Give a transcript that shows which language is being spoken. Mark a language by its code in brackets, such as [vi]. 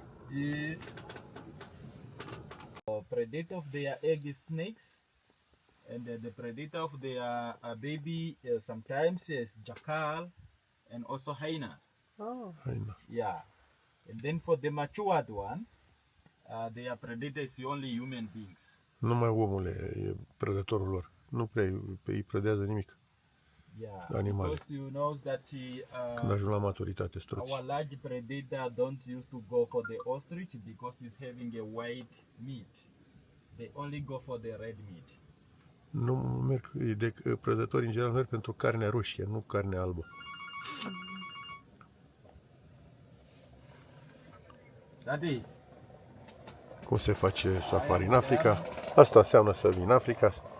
[en] The predator of their egg is snakes, and the predator of their baby sometimes is jackal and also hyena. Oh. Haina. Yeah, and then for the matured one, their predator is only human beings. [ro] Numai omul e prădătorul lor. Nu prea îi prădează nimic. [en] Yeah, [ro] Animale. [en] because you know that [ro] Când ajung la maturitate, struți. [en] our large predator don't used to go for the ostrich because it's having a white meat. They only go for the red meat. [ro] Nu merg, prădătorii în general merg pentru carnea roșie, nu carnea albă. [en] Daddy, [ro] Cum se face safari în Africa? Asta înseamnă să vii în Africa.